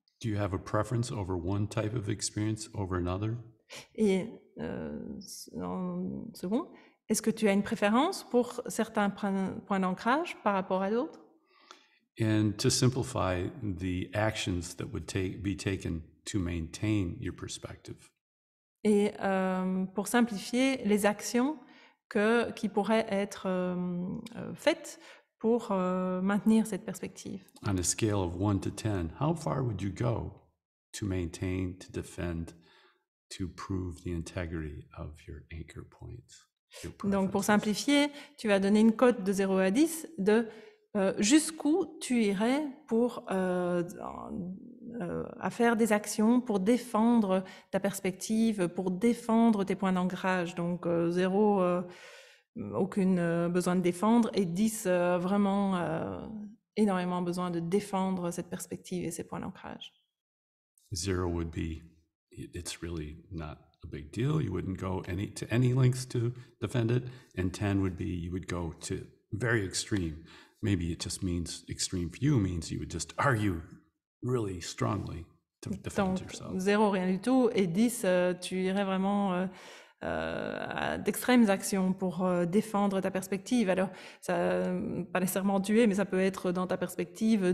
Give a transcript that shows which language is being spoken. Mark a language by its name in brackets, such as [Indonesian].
[English] Do you have a preference over one type of experience over another? [French] Et en second, est-ce que tu as une préférence pour certains points d'ancrage par rapport à d'autres? [English] And to simplify, the actions that would be taken to maintain your perspective. [French] Et pour simplifier, les actions qui pourraient être faites pour maintenir cette perspective. [English] On a scale of 1 to 10, how far would you go to maintain, to defend, to prove the integrity of your anchor points? [French] Donc pour simplifier, tu vas donner une cote de 0 à 10 de jusqu'où tu irais pour à faire des actions pour défendre ta perspective, pour défendre tes points d'ancrage. Donc 0, aucun besoin de défendre, et 10, vraiment énormément besoin de défendre cette perspective et ces points d'ancrage. [English] 0 would be, it's really not a big deal. You wouldn't go to any lengths to defend it. And 10 would be, you would go to very extreme. Maybe it just means extreme for you means you would just argue really strongly to defend yourself. [French] 0, rien du tout, et 10, tu irais vraiment à d'extrêmes actions pour défendre ta perspective. Alors, ça, pas nécessairement tuer, mais ça peut être dans ta perspective.